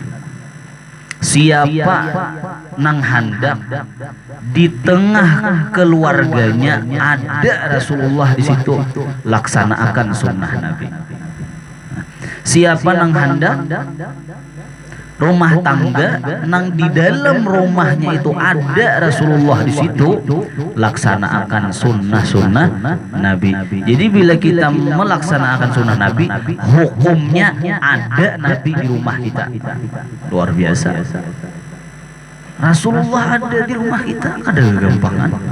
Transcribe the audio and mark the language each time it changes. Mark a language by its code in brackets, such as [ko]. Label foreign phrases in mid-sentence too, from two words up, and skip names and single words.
[id] Siapa nang hendak di tengah keluarganya ada Rasulullah di situ, laksanakan sunnah Nabi. Siapa nang hendak rumah tangga nang di dalam rumahnya itu ada Rasulullah di situ, laksanakan sunnah Nabi. Jadi bila kita melaksanakan sunnah Nabi, hukumnya ada Nabi di rumah kita. Luar biasa. Rasulullah ada di rumah kita, ada kegampangan.